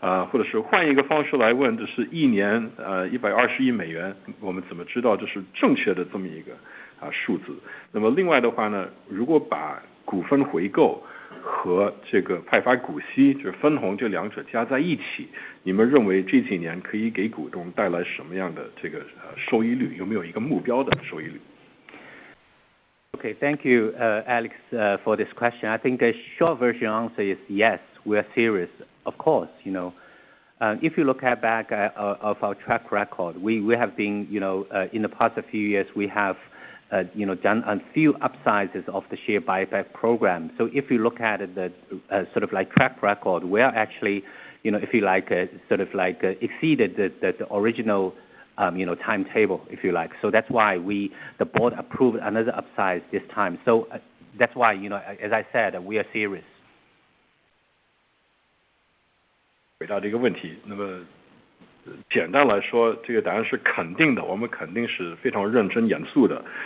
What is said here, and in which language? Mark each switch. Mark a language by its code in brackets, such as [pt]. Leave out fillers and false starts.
[zh] 或者是换一个方式来问，这是一年120亿美元，我们怎么知道这是正确的这么一个数字？那么另外的话呢，如果把股份回购和这个派发股息，就是分红这两者加在一起，你们认为这几年可以给股东带来什么样的这个收益率？有没有一个目标的收益率？ [en] Okay, thank you, Alex, for this question. I think a short version answer is yes, we are serious. Of course, if you look back of our track record, we have been, in the past few years, we have, done a few upsizes of the share buyback program. So if you look at the sort of like track record, we are actually, if you like, sort of like exceeded the original timetable, if you like. So that's why the board approved another upsize this time. So that's why, as I said, we are serious. [zh] 回答这个问题，那么简单来说，这个答案是肯定的，我们肯定是非常认真严肃的。